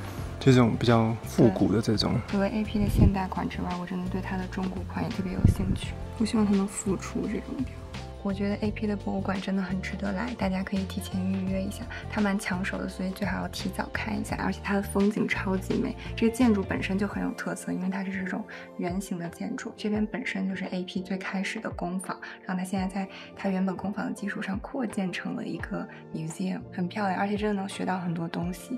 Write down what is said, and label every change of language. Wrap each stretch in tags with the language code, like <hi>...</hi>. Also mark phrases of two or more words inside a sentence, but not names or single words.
<zh>就這種比較復古的這種。除了 AP 的現代款之外，我真的對它的中古款也特別有興趣。我希望它能復出這種錶。我覺得 AP 的博物館真的很值得來，大家可以提前預約一下，它蠻搶手的，所以最好要提早看一下。而且它的風景超級美，這個建築本身就很有特色，因為它是這種圓形的建築。這邊本身就是 AP 最開始的工坊，然後它現在在它原本工坊的基礎上擴建成了一個 museum， 很漂亮，而且真的能學到很多東西。</zh>